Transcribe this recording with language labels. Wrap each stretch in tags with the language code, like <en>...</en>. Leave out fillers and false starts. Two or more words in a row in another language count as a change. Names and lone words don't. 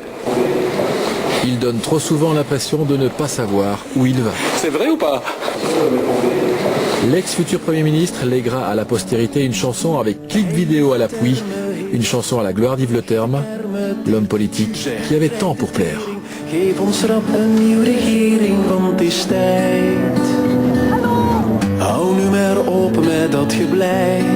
<fr>Il donne trop souvent l'impression de ne pas savoir où il va. C'est vrai ou pas? L'ex-futur Premier ministre lèguera à la postérité une chanson avec clip vidéo à l'appui, une chanson à la gloire d'Yves Le Terme, l'homme politique qui avait tant pour plaire.</fr> <nl>Geef ons rap een nieuwe regering, want het is tijd. Hou nu maar op met dat geblijf.</nl>